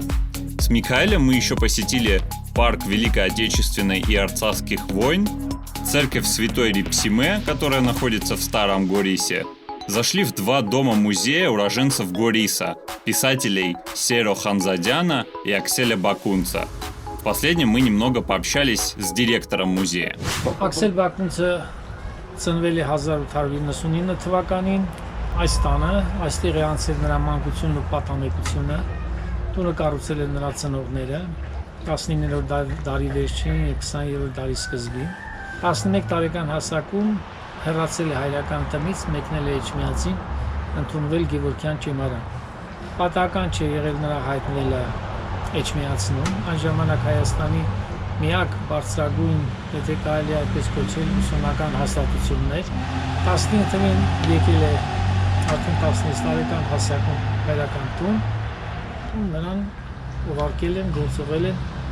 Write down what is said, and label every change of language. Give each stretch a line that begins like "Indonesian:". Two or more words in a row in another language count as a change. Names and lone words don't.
Russian: С Михаилом мы еще посетили парк Великой Отечественной и Арцахских войн, церковь Святой Репсиме, которая находится в Старом Горисе, зашли в 2 дома-музея уроженцев Гориса, писателей Серо Ханзадяна и Акселя Бакунца. В последнем мы немного пообщались с директором музея.
Armenian: Аксель Բակունցը ծնվել է 1899 թվականին այս տանը, այստեղ է անցել նրա մանկությունն ու պատանեկությունը, տունը կառուցել են նրա ծնողները 19-րդ դարի վերջին եւ 20-րդ դարի սկզբին 11 տարեկան հասակում հեռացել է հայրական տնից, մեկնել է Էջմիածին, ընդունվել Գևորգյան ճեմարան։ Պատահական չէ եղել նրա հայտնվելը Էջմիածնում, այն ժամանակ Հայաստանի միակ բարձրագույն, եթե կարելի է այդպես կոչել, ուսումնական հաստատությունն էր։ 19 թվականին եկել է արդեն 16 տարեկան հասակում հայրական տուն, ու նրան ուղարկել են, գործողել են